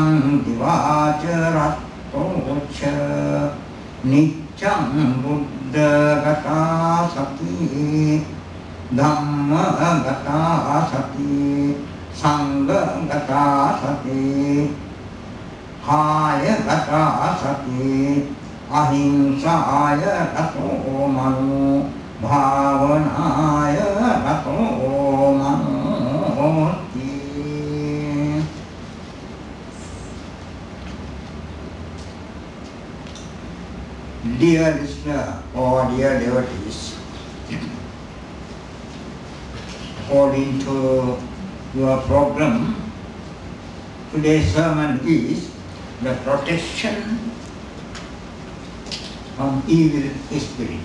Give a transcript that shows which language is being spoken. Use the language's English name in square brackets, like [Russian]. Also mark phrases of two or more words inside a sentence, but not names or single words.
[Pali] santivacharatthocha nityam buddha gata sati dhamma gata sati sangha gata sati Haya gata sati ahimsaya gato manu bhavanaya gato manoti. [English] Dear listener or dear devotees, according to your program, today's sermon is the protection from evil spirit.